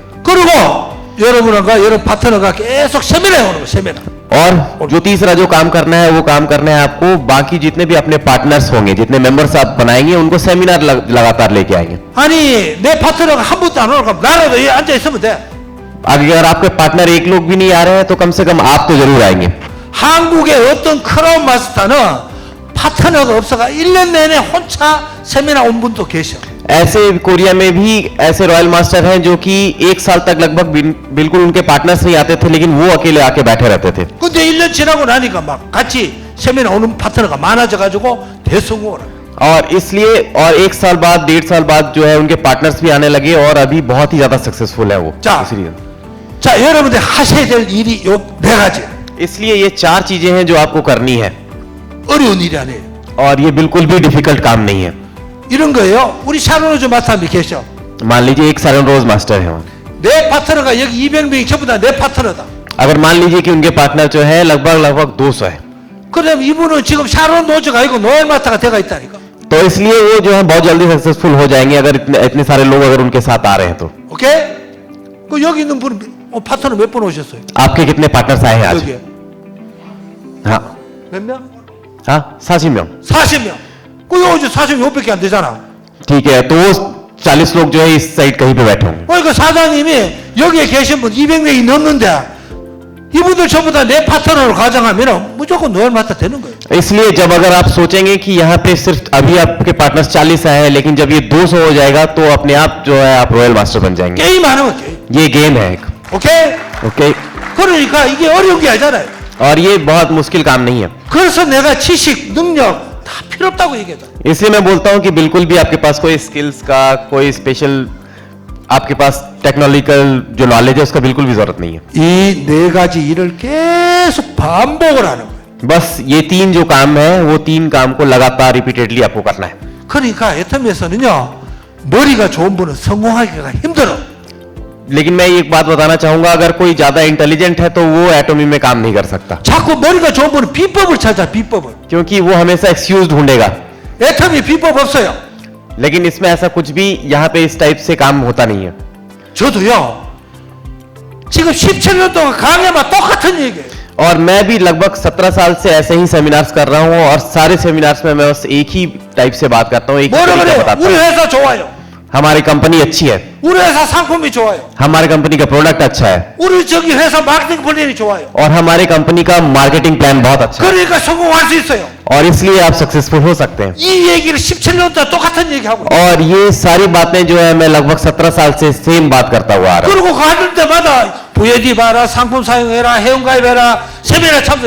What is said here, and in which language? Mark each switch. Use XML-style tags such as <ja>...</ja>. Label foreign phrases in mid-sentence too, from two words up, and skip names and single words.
<ko>그리고 여러분과 여러 파트너가 계속 세미나에 오는 거 세미나.</ko> <hi>और जो तीसरा जो काम करना है वो काम करना है आपको, बाकी जितने भी अपने पार्टनर्स होंगे, जितने मेंबर्स आप बनाएंगे, उनको सेमिनार लगातार लेके आएंगे।</hi> <ko>아니 내 파트너가 한 분도 안 오니까 나라도 여기 앉아 있으면 돼.</ko> <hi>अगर आपके पार्टनर एक लोग भी नहीं आ रहे हैं तो कम से कम आप तो जरूर आएंगे।</hi> <ko>한국의 어떤 크라운 마스터는 파트너가 없어가 1년 내내 혼자 세미나 온 분도 계셔.</ko> <hi>ऐसे कोरिया में भी ऐसे</hi> <en>royal master</en> <hi>हैं जो कि 1 साल तक लगभग बिल्कुल उनके पार्टनर्स नहीं आते थे, लेकिन वो अकेले आके बैठे रहते थे।</hi> <ko>근데 1년 지나고 나니까 막 같이 세미나 오는 파트너가 많아져가지고 대성공을 해.</ko> <hi>और इसलिए और 1 साल बाद 1.5 साल बाद जो है उनके पार्टनर्स भी आने लगे और अभी बहुत ही ज्यादा सक्सेसफुल है वो।</hi> <ko>자,</ko> <hi>इसलिए</hi> <ko>자 여러분들 하셔야 될 일이 요 4가지.</ko> <hi>इसलिए ये 4 चीजें हैं जो आपको करनी है,</hi> <ko>어려운 일이 아니에요.</ko> <hi>और ये बिल्कुल भी डिफिकल्ट काम नहीं है।</hi> <ko>이런 거예요. 우리 샤론로즈 마스터님이 계셔.</ko> <hi>मान लीजिए एक सालन रोज मास्टर है,</hi> <ko>내 파트너가 여기 200명이 전부 다 내 파트너다.</ko> <hi>अगर मान लीजिए कि उनके पार्टनर जो है लगभग 200 है,</hi> <ko>그럼 이분은 지금 샤론 로즈가 아니고 노엘 마스터가 돼가 있다니까.</ko> <hi>तो इसलिए वो जो है बहुत जल्दी सक्सेसफुल हो जाएंगे अगर इतने सारे लोग अगर उनके साथ आ रहे हैं तो।</hi> <ko>오케이? 그 여기 있는 분 파트너 몇 분 오셨어요?</ko> <hi>आपके कितने पार्टनर्स आए हैं आज?</hi> <ko>여기에</ko> <hi>हाँ</hi> <ko>몇 명?</ko> <hi>हाँ 40명।</hi> <ko>40명. 그 여기 40명밖에 안 되잖아.</ko> <hi>ठीक है, तो वो 40 लोग जो है इस साइड कहीं पे बैठे होंगे।</hi> <ko>그러니까 사장님이 여기에 계신 분 200명이 넘는데 이분들 전부 다 내 파트너로 가정하면 무조건 노엘 마스터 되는 거예요.</ko> <hi>इसलिए जब अगर आप सोचेंगे कि यहाँ पे सिर्फ अभी आपके पार्टनर्स 40 आए हैं, लेकिन जब ये 200 हो जाएगा तो अपने आप जो है आप</hi> <en>royal master</en> <hi>बन जाएंगे।</hi> <ko>게임 하는 거 게임.</ko> <hi>ये गेम है एक।</hi> <ko>오케이?</ko> <hi>ओके,</hi> <ko>그러니까 이게 어려운 게 아니잖아요.</ko> <hi>और ये बहुत मुश्किल काम नहीं है।</hi> <ko>그래서 내가 지식, 능력 다 필요 없다고 얘기했다.</ko> <hi>इसलिए मैं बोलता हूँ कि बिल्कुल भी आपके पास कोई स्किल्स का, कोई स्पेशल आपके पास टेक्नोलॉजिकल जो नॉलेज है उसका बिल्कुल भी जरूरत नहीं है।</hi> <ko>이 4가지 일을 계속 반복을 하는 거예요.</ko> <hi>बस ये 3 जो काम है वो 3 काम को लगातार रिपीटेडली आपको करना है।</hi> <ko>그러니까 애터미에서는요 머리가 좋은 분은 성공하기가 힘들어.</ko> <hi>लेकिन मैं एक बात बताना चाहूंगा, अगर कोई ज्यादा इंटेलिजेंट है तो वो एटॉमी में काम नहीं कर सकता,</hi> <ko>자꾸 머리가 좋은 분은 비법을 찾아 비법을.</ko> <hi>क्योंकि वो हमेशा एक्सक्यूज ढूंढेगा।</hi> <ko>애터미 비법 없어요.</ko> <hi>लेकिन इसमें ऐसा कुछ भी यहाँ पे इस टाइप से काम होता नहीं है।</hi> <ko>저도요 지금 17년 동안 강의만 똑같은 얘기예요.</ko> <hi>और मैं भी लगभग 17 साल से ऐसे ही सेमिनार्स कर रहा हूँ और सारे सेमिनार्स में मैं बस एक ही टाइप से बात करता हूँ, एक ही</hi> <ko>뭐라</ko> <hi>तरीका</hi> <ko>그래요?</ko> <hi>बताता</hi> <ko>우리</ko> <hi>हूँ।</hi> <ko>회사 좋아요.</ko> <hi>हमारी कंपनी अच्छी है,</hi> <ko>우리 회사 상품이 좋아요.</ko> <hi>हमारी कंपनी का प्रोडक्ट अच्छा है</hi> <ko>우리 저기 회사 마케팅 플랜이 좋아요.</ko> <hi>और हमारी कंपनी का</hi> <en>marketing plan</en> <hi>बहुत अच्छा है</hi> <ko>그러니까 성공할 수 있어요.</ko> <hi>और इसलिए आप सक्सेसफुल हो सकते हैं।</hi> <ko>이 얘기를 17년 동안 똑같은 얘기하고 있어요.</ko> <hi>और ये सारी बातें जो है मैं लगभग 17 साल से सेम बात करता हुआ आ रहा हूँ।</hi> <ko>그리고 가는 데마다 VAD 봐라, 상품 사용해라, 회원가입해라, 세미나 참석.</ko>